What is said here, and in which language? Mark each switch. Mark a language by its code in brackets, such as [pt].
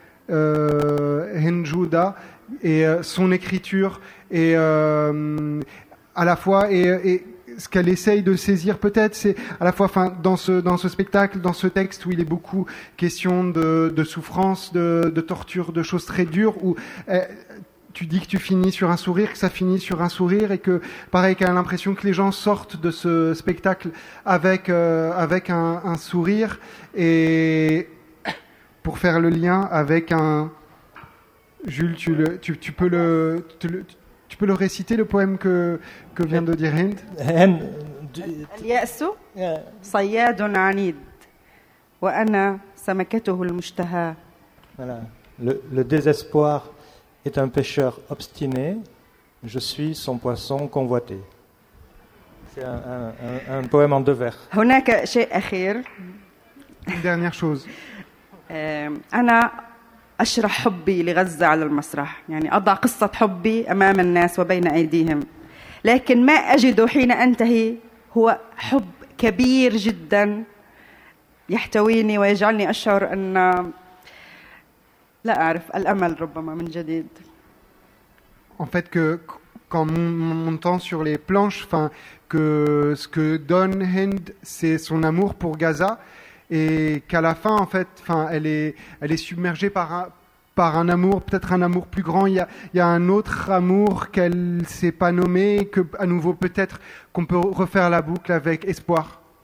[fr] Henjuda et son écriture et à la fois et ce qu'elle essaye de saisir peut-être c'est à la fois dans ce spectacle, dans ce texte où il est beaucoup question de souffrance de torture, de choses très dures où tu dis que tu finis sur un sourire, que ça finit sur un sourire et que pareil qu'elle a l'impression que les gens sortent de ce spectacle avec un sourire et pour faire le lien avec un... Jules, tu peux le réciter, le poème que vient de dire Hind. [ar] اليأس صياد عنيد وأنا سمكته المشتهى. [fr] Voilà. Le désespoir est un pêcheur obstiné. Je suis son poisson convoité. C'est un poème en deux vers. [ar] هناك شيء أخير. [fr] Une dernière chose. [ar] أنا أشرح حبي لغزة على المسرح. يعني أضع قصة حبي أمام الناس وبين أيديهم. لكن ما أجد حين أنتهي هو حب كبير جدا يحتويني ويجعلني أشعر أن لا أعرف الأمل ربما من جديد. [fr] En fait que quand mon temps sur les planches, enfin que ce que donne Hind c'est son amour pour Gaza et qu'à la fin en fait, enfin elle est submergée par un amour, peut-être un amour plus grand. Il y a un autre amour qu'elle ne s'est pas nommé, que à nouveau peut-être qu'on peut refaire la boucle avec espoir.